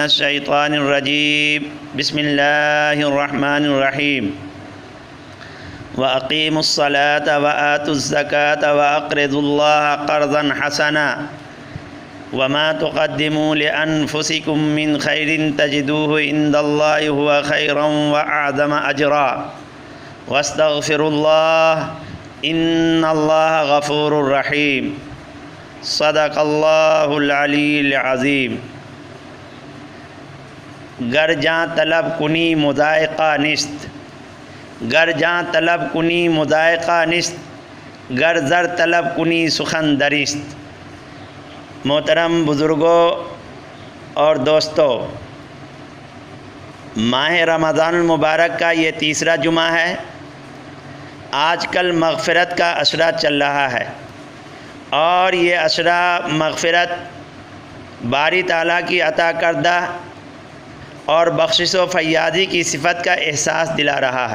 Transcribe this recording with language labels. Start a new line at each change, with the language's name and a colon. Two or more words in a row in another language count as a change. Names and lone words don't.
Arabic: الشيطان الرجيم بسم الله الرحمن الرحيم وأقيموا الصلاة وآتوا الزكاة وأقرضوا الله قرضا حسنا وما تقدموا لأنفسكم من خير تجدوه عند الله هو خيرا وأعظم أجرا واستغفروا الله إن الله غفور رحيم صدق الله العلي العظيم۔
Persian: گر جاں طلب کنی مضائقہ نست، گر جاں طلب کنی مضائقہ نست، گر زر طلب کنی سخن درست۔
Urdu: محترم بزرگوں اور دوستو، ماہ رمضان المبارک کا یہ تیسرا جمعہ ہے۔ آج کل مغفرت کا عشرہ چل رہا ہے، اور یہ عشرہ مغفرت باری تعالیٰ کی عطا کردہ اور بخشش و فیاضی کی صفت کا احساس دلا رہا ہے۔